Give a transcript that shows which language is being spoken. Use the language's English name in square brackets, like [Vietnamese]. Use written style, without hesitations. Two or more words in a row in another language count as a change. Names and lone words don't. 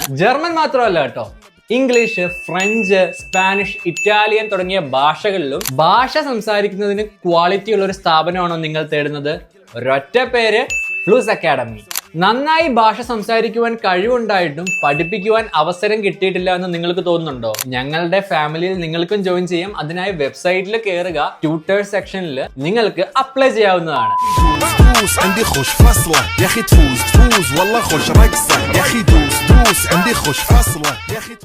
[Malayalam] ജർമ്മൻ മാത്രമല്ല കേട്ടോ, ഇംഗ്ലീഷ്, ഫ്രഞ്ച്, സ്പാനിഷ്, ഇറ്റാലിയൻ തുടങ്ങിയ ഭാഷകളിലും ഭാഷ സംസാരിക്കുന്നതിന് ക്വാളിറ്റി ഉള്ള ഒരു സ്ഥാപനമാണോ നിങ്ങൾ തേടുന്നത്? ഒരൊറ്റ പേര്, ഫ്ലൂസ് അക്കാഡമി. നന്നായി ഭാഷ സംസാരിക്കുവാൻ കഴിവുണ്ടായിട്ടും പഠിപ്പിക്കുവാൻ അവസരം കിട്ടിയിട്ടില്ല എന്ന് നിങ്ങൾക്ക് തോന്നുന്നുണ്ടോ? ഞങ്ങളുടെ ഫാമിലിയിൽ നിങ്ങൾക്കും ജോയിൻ ചെയ്യാം. അതിനായി വെബ്സൈറ്റിൽ കയറുക. ട്യൂട്ടേഴ്സ് സെക്ഷനിൽ നിങ്ങൾക്ക് അപ്ലൈ ചെയ്യാവുന്നതാണ്. [Arabic] عندي خوش فصلة يا اخي تفوز والله خوش رقصة يا اخي دوس عندي خوش فصلة يا اخي